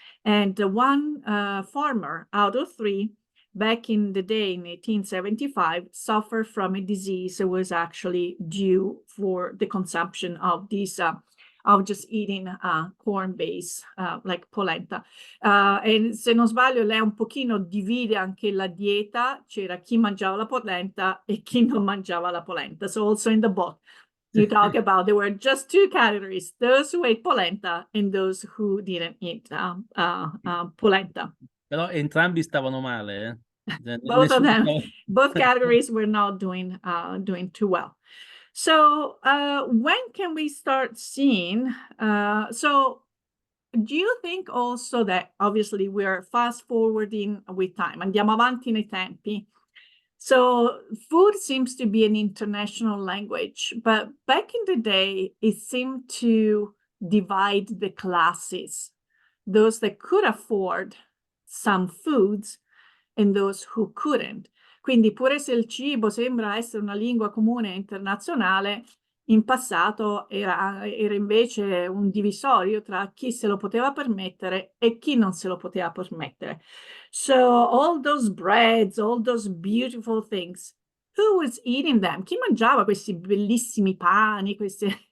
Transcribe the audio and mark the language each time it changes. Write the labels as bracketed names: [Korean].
[English] And one farmer out of three back in the day in 1875 suffered from a disease that was actually due for the consumption of these of just eating corn base like polenta. [Italian] E se non sbaglio lei un pochino divide anche la dieta, c'era chi mangiava la polenta e chi non mangiava la polenta. [English] So also in the book you talk about there were just two categories, those who ate polenta and those who didn't eat polenta. [Italian] Però entrambi stavano male, [English] Both of them, both categories were not doing too well. So when can we start seeing, so do you think also that obviously we're fast forwarding with time, [Italian] andiamo avanti nei tempi. [English] So food seems to be an international language, but back in the day, it seemed to divide the classes, those that could afford some foods and those who couldn't. [Italian] Quindi pure se il cibo sembra essere una lingua comune internazionale, in passato era invece un divisorio tra chi se lo poteva permettere e chi non se lo poteva permettere. [English] So all those breads, all those beautiful things, who was eating them? [Italian] Chi mangiava questi bellissimi pani, questi...